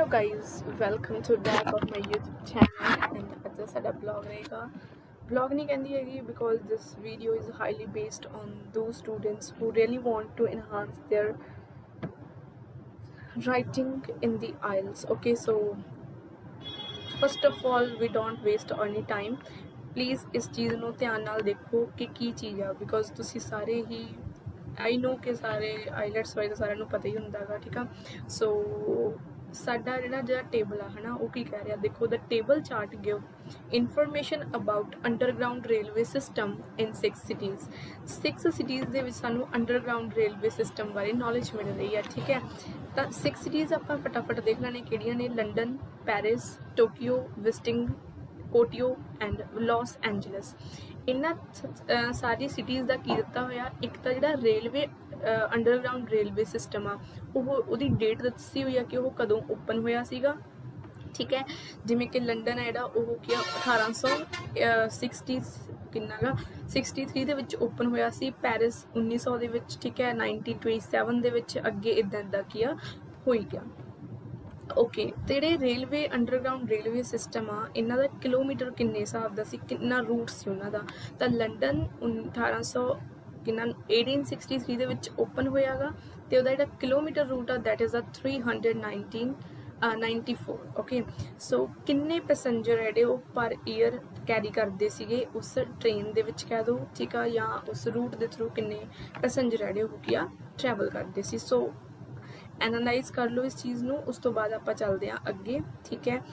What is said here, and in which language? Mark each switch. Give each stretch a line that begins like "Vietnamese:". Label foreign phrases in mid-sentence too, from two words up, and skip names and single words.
English: guys, welcome to back of my YouTube channel and
Punjabi: ਅੱਜ ਦਾ ਸਾਡਾ vlog ਰਹੇਗਾ vlog ਨਹੀਂ ਕਹਿੰਦੀ ਹੈਗੀ
English: because this video is highly based on those students who really want to enhance their writing in the IELTS. Okay, so first of all we don't waste any time.
Punjabi: Please ਇਸ ਚੀਜ਼ ਨੂੰ ਧਿਆਨ ਨਾਲ ਦੇਖੋ ਕਿ ਕੀ ਚੀਜ਼ ਆ because ਤੁਸੀਂ ਸਾਰੇ ਹੀ
English: I know
Hindi: कि सारे IELTS वाले तो सारे पता ही होंगे गा, ठीक है।
Punjabi: ਸੋ ਸਾਡਾ ਜਿਹੜਾ ਟੇਬਲ ਹੈ ਨਾ ਵੋ ਕੀ ਕਹਿ ਰਿਹਾ, ਦੇਖੋ
English: the table chart give information about underground railway system in 6 cities.
Punjabi: 6 ਸਿਟੀਜ਼ ਦੇ ਵਿੱਚ ਸਾਨੂ
English: underground railway system
Punjabi: ਬਾਰੇ ਨਾਲਜ ਮਿਲ ਰਹੀ ਹੈ, ਠੀਕ ਹੈ। ਤੋ 6 ਸਿਟੀਜ਼ ਆਪਾਂ ਫਟਾਫਟ ਦੇਖ ਲੈਣੇ ਕਿਹੜੀਆਂ ਨੇ, ਲੰਡਨ, ਪੈਰਿਸ, ਟੋਕੀਓ, ਵਿਸਟਿੰਗ, ਕੋਟੀਓ ਐਂਡ ਲਾਸ ਏਂਜਲਸ। ਇਨ੍ਹਾਂ ਸਾਰੀ ਸਿਟੀਜ਼ ਕਾ ਕੀ ਦਿੱਤਾ ਹੋਇਆ, ਏਕ ਤੋ ਜਿਹੜਾ
English: railway underground railway system
Punjabi: ਆ ਉਹਦੀ ਡੇਟ ਦੱਸੀ ਹੋਈ ਹੈ ਕਿ ਵਹ ਕਦੋਂ ਓਪਨ ਹੋਇਆ ਸੀਗਾ, ਠੀਕ ਹੈ। ਜਿਮੇਂ ਕਿ ਲੰਡਨ ਹੈ ਜਿਹੜਾ ਓਹ ਕਿ 1860 ਕਿੰਨਾ ਗਾ 63 ਦੇ ਵਿੱਚ ਓਪਨ ਹੋਇਆ ਸੀ, ਪੈਰਿਸ 1900 ਦੇ ਵਿੱਚ, ਠੀਕ ਹੈ, 1927 ਦੇ ਵਿੱਚ ਅੱਗੇ ਇੱਦਾਂ ਕੀਆ ਹੋਈ ਗਿਆ। ਓਕੇ, ਤੋ ਜਿਹੜੇ
English: railway underground railway system
Punjabi: ਆ ਇਨ੍ਹਾਂ ਦਾ ਕਿਲੋਮੀਟਰ ਕਿੰਨੇ ਹਿਸਾਬ ਦਾ ਸੀ, ਕਿੰਨਾ ਰੂਟ ਸੀ ਉਨ੍ਹਾਂ ਦਾ। ਤੋ ਲੰਡਨ 1863 ਦੇ ਵਿੱਚ ਓਪਨ ਹੋਇਆਗਾ ਤੇ ਉਹਦਾ ਜਿਹੜਾ
English: kilometer route
Punjabi: आ
English: that is 394.
Punjabi: ਓਕੇ, ਸੋ ਕਿੰਨੇ ਪੈਸੇਂਜਰ ਹੈ ਵੋ
English: per year carry
Punjabi: ਕਰਤੇ ਸੀਗੇ ਉਸ ਟ੍ਰੇਨ ਦੇ ਵਿੱਚ ਕਹਿ ਦੋ, ਠੀਕ ਹੈ, ਯਾ ਉਸ ਰੂਟ ਕੇ ਥਰੂ ਕਿੰਨੇ ਪੈਸੇਂਜਰ ਹੈ ਵੋ ਕੀਆ ਟ੍ਰੈਵਲ ਕਰਤੇ ਸੀ। ਸੋ ਐਨਾਲਾਈਜ਼ ਕਰ ਲੋ ਇਸ ਚੀਜ਼ ਨੂੰ। ਉਸ ਤੋ ਬਾਦ ਆਪ ਚਲਤੇ ਹੈਂ ਅੱਗੇ, ਠੀਕ ਹੈ।